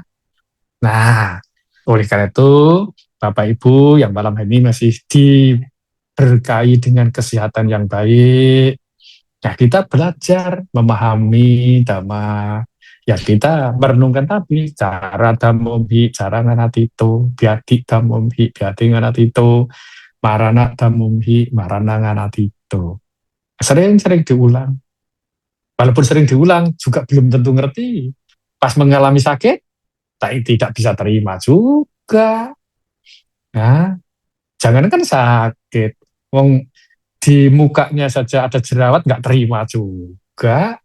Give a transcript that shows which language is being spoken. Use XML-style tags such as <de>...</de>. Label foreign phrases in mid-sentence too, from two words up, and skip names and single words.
<id>Nah, oleh karena itu, Bapak Ibu yang malam ini masih diberkahi dengan kesehatan yang baik, nah kita belajar memahami Dhamma. Ya kita merenungkan tadi,</id> <pi>cara Dhammomhi, cara nganatito, biati Dhammomhi, biati nganatito, marana Dhammomhi, marana nganatito.</pi> <id>Sering-sering diulang. Walaupun sering diulang, juga belum tentu ngerti. Pas mengalami sakit, tidak bisa terima juga. Nah, jangankan sakit, wong di mukanya saja ada jerawat nggak terima juga.</id>